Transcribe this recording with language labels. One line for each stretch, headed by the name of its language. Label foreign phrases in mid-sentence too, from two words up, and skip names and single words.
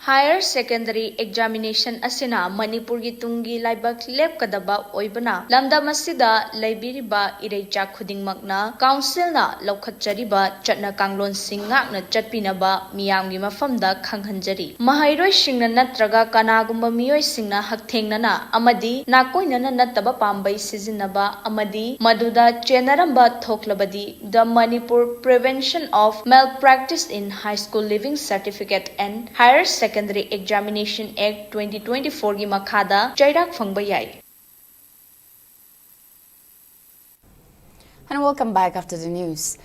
Manipuri: Higher Secondary Examination Asina, Manipuri Tungi Laibak Lep Kadaba Oibana, Lamda Masida, Laibiriba, Ireja Kuding Magna, Council na Laukachariba, Chatna Kanglon Singna, Chatpinaba, Miyamgi Mafamda, Kanghanjari. Mahairo Shingna Natraga Kanagumba Mioy Singna, Haktengana, Amadi, Nakoina Nataba Pambai Sizinaba, Amadi, Maduda Chenaramba Thoklabadi, the Manipur Prevention of Malpractice in High School Living Certificate and Higher Secondary Examination Act 2024 gi Makada, Jairak Fangbayai.
English: And welcome back after the news.